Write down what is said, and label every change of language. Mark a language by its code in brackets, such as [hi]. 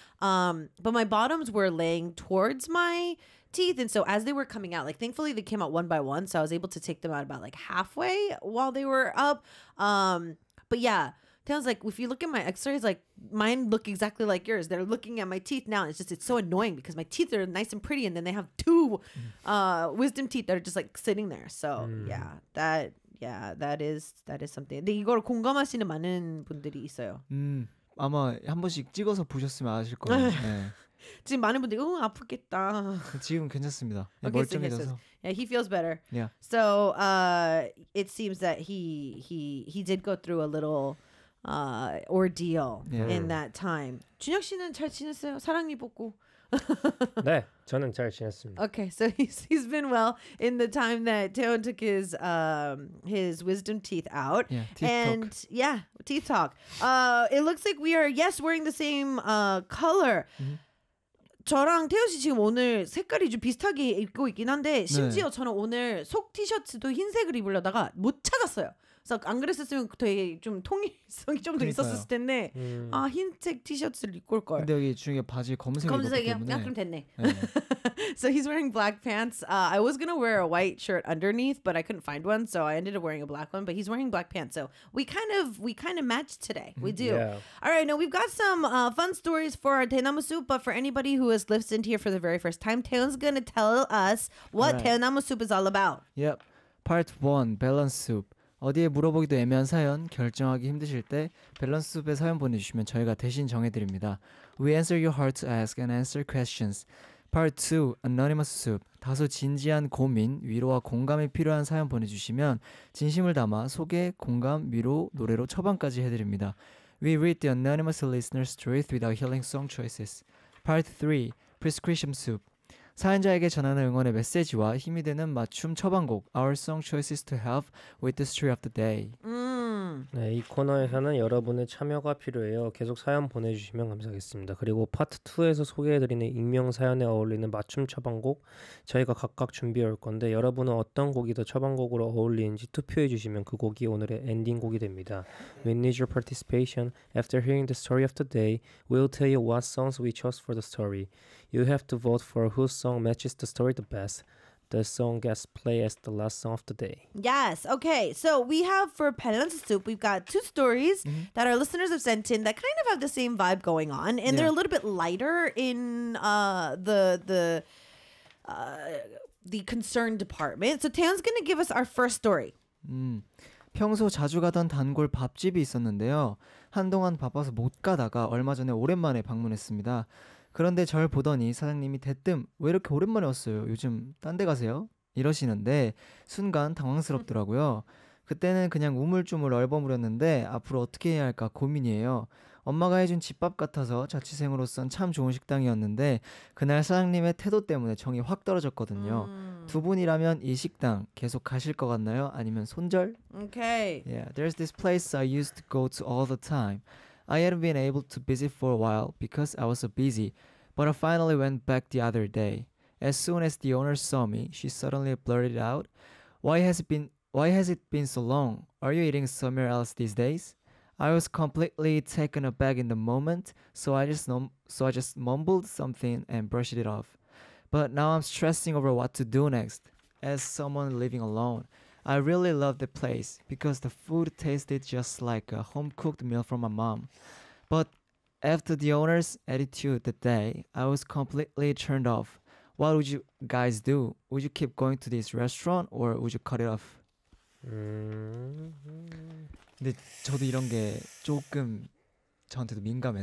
[en] But my bottoms were laying towards my teeth, and so as they were coming out, like thankfully they came out one by one, so I was able to take them out about like halfway while they were up. But yeah, sounds like if you look at my X-rays, like mine look exactly like yours. They're looking at my teeth now. It's just it's so annoying because my teeth are nice and pretty, and then they have two wisdom teeth that are just like sitting there. So yeah, that is something. [ko] 근데 이걸 공감하시는 많은 분들이 있어요. 아마 한 번씩 찍어서 보셨으면 아실 거예요. 네. 지금 많은 분들이 응 아프겠다. 지금 괜찮습니다. 네, okay, 멀쩡해져서. [en] So yeah, he feels better. Yeah. So it seems that he did go through a little ordeal in that time. [ko] 준혁 씨는 잘 지냈어요? 사랑 입었고. 네, 저는 잘 지냈습니다. [en] Okay, so he's been well in the time that Taeyeon took his wisdom teeth out. Yeah, teeth and talk. Yeah, teeth talk. It looks like we are yes wearing the same color. Mm-hmm. [ko] 저랑 태연 씨 지금 오늘 색깔이 좀 비슷하게 입고 있긴 한데 심지어 네. 저는 오늘 속 티셔츠도 흰색을 입으려다가 못 찾았어요. 그래서 안 그랬었으면 되게 좀 통일성이 좀 더 있었을 텐데 아 흰색 티셔츠를 입고 올걸. 근데 여기 중에 바지 검은색이 검은색이야? 입었기 때문에 그럼 됐네. 네. [en] So he's wearing black pants. I was gonna wear a white shirt underneath, but I couldn't find one, so I ended up wearing a black one. But he's wearing black pants, so we kind of match today. We do. Yeah. All right. Now we've got some fun stories for our Taenamu soup. But for anybody who has listened here for the very first time, Taeyeon's gonna tell us what Taenamu soup is all about. Yep. Part one, balance soup. [ko] 어디에 물어보기도 애매한 사연, 결정하기 힘드실 때 밸런스 숲에 사연 보내주시면 저희가 대신 정해드립니다. [en] We answer your heart to ask and answer questions. Part 2, Anonymous Soup. [ko] 다소 진지한 고민, 위로와 공감이 필요한 사연 보내주시면 진심을 담아 소개, 공감, 위로, 노래로 처방까지 해드립니다. [en] We read the anonymous listener's truth with our healing song choices. Part 3, Prescription Soup. [ko] 사연자에게 전하는 응원의 메시지와 힘이 되는 맞춤 처방곡 [en] Our Song Choices to Help with the Story of the Day. [ko] 네, 이 코너에서는 여러분의 참여가 필요해요. 계속 사연 보내주시면 감사하겠습니다. 그리고 파트 2에서 소개해드리는 익명 사연에 어울리는 맞춤 처방곡 저희가 각각 준비해올 건데 여러분은 어떤 곡이 더 처방곡으로 어울리는지 투표해주시면 그 곡이 오늘의 엔딩곡이 됩니다. [en] We need your participation. After hearing the story of the day, we'll tell you what songs we chose for the story. You have to vote for whose song matches the story the best. The song gets played as the last song of the day. Yes. Okay. So we have for Balance Soup, we've got two stories that our listeners have sent in that kind of have the same vibe going on. And they're a little bit lighter in the concern department. So Taeyeon's going to give us our first story. [ko] 평소 자주 가던 단골 밥집이 있었는데요. 한동안 바빠서 못 가다가 얼마 전에 오랜만에 방문했습니다. 그런데 절 보더니 사장님이 대뜸 왜 이렇게 오랜만에 왔어요? 요즘 딴 데 가세요? 이러시는데 순간 당황스럽더라고요. 그때는 그냥 우물쭈물 얼버무렸는데 앞으로 어떻게 해야 할까 고민이에요. 엄마가 해준 집밥 같아서 자취생으로선 참 좋은 식당이었는데 그날 사장님의 태도 때문에 정이 확 떨어졌거든요. 두 분이라면 이 식당 계속 가실 것 같나요? 아니면 손절? [en] Okay. Yeah, there's this place I used to go to all the time. I hadn't been able to visit for a while because I was so busy, but I finally went back the other day. As soon as the owner saw me, she suddenly blurted out, Why has it been so long? Are you eating somewhere else these days? I was completely taken aback in the moment, so I just mumbled something and brushed it off. But now I'm stressing over what to do next. As someone living alone, I really love the place because the food tasted just like a home-cooked meal from my mom. But after the owner's attitude that day, I was completely turned off. What would you guys do? Would you keep going to this restaurant or would you cut it off? [ko] 근데 저도 이런 게 조금 저한테도 민감해서